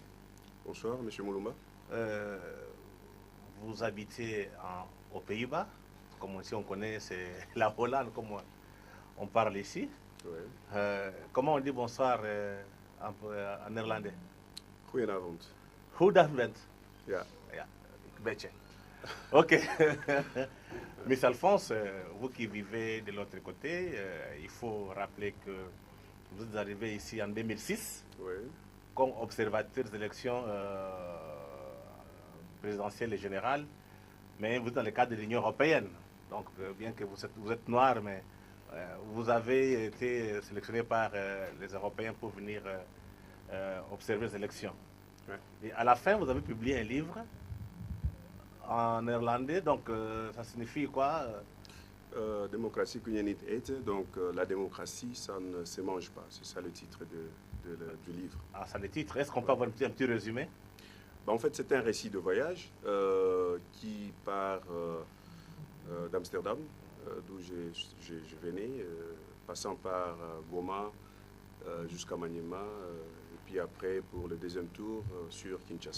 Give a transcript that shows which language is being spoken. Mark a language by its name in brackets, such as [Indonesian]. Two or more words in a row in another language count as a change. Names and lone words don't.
[French] Bonsoir, M. Moulumba. Vous habitez aux Pays-Bas, comme ici on connaît, c'est la Hollande, comme on parle ici. Oui. Comment on dit bonsoir en néerlandais? [Dutch] Goedenavond. Goedenavond. Ja. Ja, een beetje. Ok. [French] Miss Alphonse, vous qui vivez de l'autre côté, il faut rappeler que vous êtes arrivé ici en 2006 Oui. comme observateur des élections présidentielles et générales, mais vous êtes dans le cadre de l'Union européenne. Donc, bien que vous êtes noir, mais vous avez été sélectionné par les Européens pour venir observer les élections. Oui. Et à la fin, vous avez publié un livre en néerlandais, donc ça signifie quoi? [Dutch] Démocratie kun je niet eten, [French] donc la démocratie, ça ne se mange pas. C'est ça le titre du livre. Ah, c'est le titre. Est-ce qu'on peut avoir un petit résumé? En fait, c'est un récit de voyage qui part d'Amsterdam, d'où je venais, passant par Goma jusqu'à Maniema, et puis après, pour le deuxième tour, sur Kinshasa.